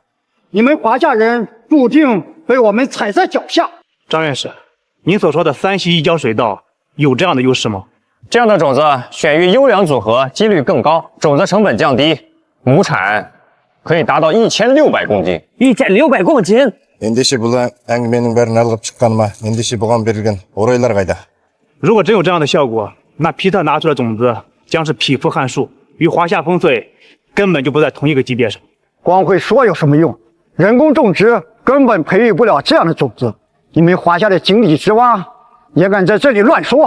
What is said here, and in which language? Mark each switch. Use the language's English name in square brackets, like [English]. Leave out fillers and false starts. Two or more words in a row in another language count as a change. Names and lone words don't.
[Chinese] 你们华夏人注定被我们踩在脚下。张院士，您所说的3系异交水稻有这样的优势吗？这样的种子选育优良组合几率更高，种子成本降低，亩产可以达到1600公斤。1600公斤。 [Kazakh] ендеше бұл әңгіменің бәрін алғып шыққаны ма? ендеше бұған берілген орайлар қайда? [Chinese] 如果真有这样的效果，那皮特拿出的种子将是匹夫撼树，与华夏丰穗根本就不在同一个级别上。光会说有什么用？人工种植根本培育不了这样的种子。你们华夏的井底之蛙也敢在这里乱说？